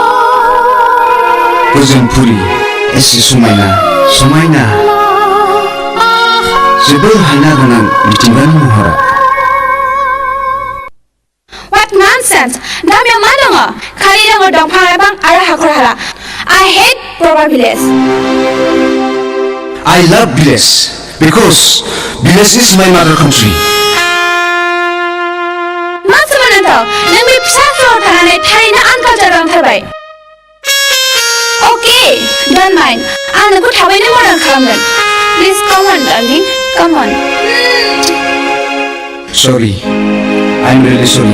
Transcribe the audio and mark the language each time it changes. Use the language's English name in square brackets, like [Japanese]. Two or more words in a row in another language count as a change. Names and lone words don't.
[Bodo] गोजोन पुरि एसे समायना समायना जोबोर हायना गोनां मिथिंगानि महरा [English] What nonsense! [Bodo] गामियाव मा दङ? खालि दङ दंफां लाइफां आरो हाखर हाला [English] I hate proper village I love village because village is my mother country [Bodo] मा सोमोनांथाव नों बे फिसा सहराव थानानै थारैनो आनकालचार नांथारबाय [English] Okay, don't mind [Bodo] आं नोंखौ थाबैनो मदद खालामगोन [English] Please come on darling, come on sorry I'm really sorry